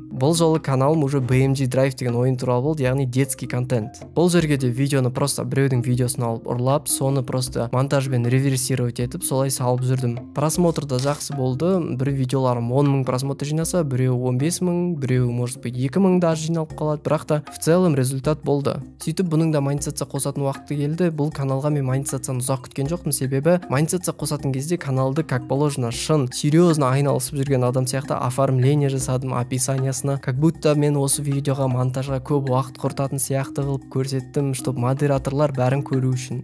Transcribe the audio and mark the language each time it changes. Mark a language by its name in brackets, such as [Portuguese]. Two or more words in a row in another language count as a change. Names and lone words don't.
[Kazakh] Бұл жолы каналым уже BMG Drive деген ойын туралы болды, яғни [Russian] детский контент. [Kazakh] Бұл жерге де видеоны просто біреудің видеосын алып ұрлап, соны просто монтажбен реверсировать етіп, солай салып жүрдім. Просмотр да жақсы болды. Бір видеоларым 10 000 просмотр жинаса, біреу 15 000, біреу [Russian] может быть [Kazakh] 2 000 даже жиналып қалады. Бірақ та [Russian] в целом результат [Kazakh] болды. Сөйтіп бұның да монетизация қосатын уақыты келді. Бұл каналға мен монетизацияны ұзақ күткен жоқпын, себебі монетизация қосатын кезде каналды [Russian] как положено, [Kazakh] шын, серьезно айналысып жүрген адам сияқты оформление жасадым описаниясына. [Russian] Как будто [Kazakh] мен осы видеоға монтажға көп уақыт құртатын сияқты қылып көрсеттім, чтобы модераторлар бәрін көру үшін.